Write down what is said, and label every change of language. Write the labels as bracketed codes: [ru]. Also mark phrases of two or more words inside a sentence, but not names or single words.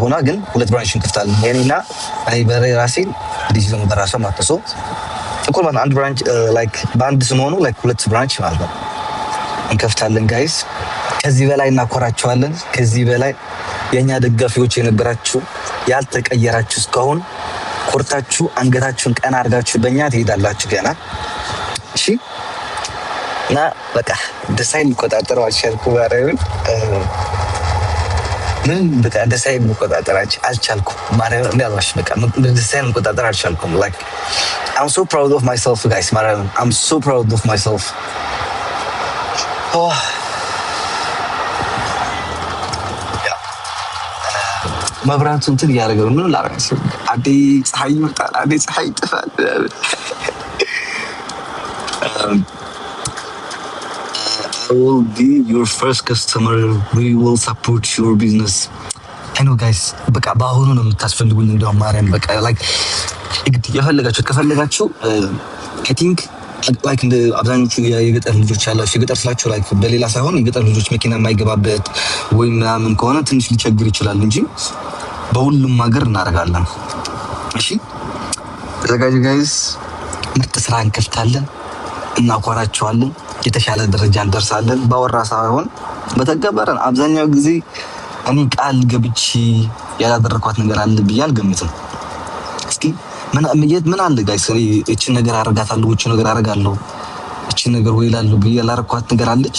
[am] ሆና ግን ሁለት ብራንች እንከፍታለን። የኔና እኔ በራሴ ልጅ ደግሞ በራሷ ማጥሶ እኩል ማለት አንድ ብራንች ላይክ በአንድ ስንሆኑ ላይክ ሁለት ብራንች ማለት ነው እንከፍታለን ጋይስ። ከዚህ በላይ እናኮራቸዋለን። ከዚህ በላይ የኛ ደጋፊዎች የነበራችሁ ያልተቀየራችሁ እስካሁን ኮርታችሁ አንገታችሁን ቀና አድርጋችሁ በእኛ ትሄዳላችሁ ገና። እሺ እና በቃ ደሳይን መቆጣጠር አልቻልኩም። ማርያምን ምን በቃ ደሳይን መቆጣጠር አልቻልኩም። ማርያምን እንዳልዋሽ በቃ ደሳይን መቆጣጠር አልቻልኩም። [en] like I'm so proud of myself guys. ማርያምን I'm so proud of myself. [am] oh መብራቱ እንትን እያደረገ ነው። ምን ላረጋስ? አዴ ፀሐይ ይመጣል፣ አዴ ፀሐይ ይጠፋል። [en] I will be your first customer. We will support your business. I know guys. [am] በቃ በአሁኑ ነው የምታስፈልጉኝ። እንደውም ማርያም በቃ like ከፈለጋችሁ [en] I think like [am] እንደ አብዛኞቹ የገጠር ልጆች ያላችሁ የገጠር ስላችሁ like በሌላ ሳይሆን የገጠር ልጆች መኪና የማይገባበት ወይ ምናምን ከሆነ ትንሽ ሊቸግር ይችላል እንጂ በሁሉም ሀገር እናደርጋለን። እሺ ተዘጋጁ ጋይስ። ምርጥ ስራ እንከፍታለን፣ እናኮራቸዋለን፣ የተሻለ ደረጃ እንደርሳለን። ባወራ ሳይሆን በተገበረን። አብዛኛው ጊዜ እኔ ቃል ገብቼ ያላደረኳት ነገር አለ ብዬ አልገምትም። እስኪ ምን አለ ጋይስ እቺን ነገር አረጋታለሁ፣ እቺን ነገር አረጋለሁ፣ እቺን ነገር ወይ እላለሁ ብዬ ያላረኳት ነገር አለች?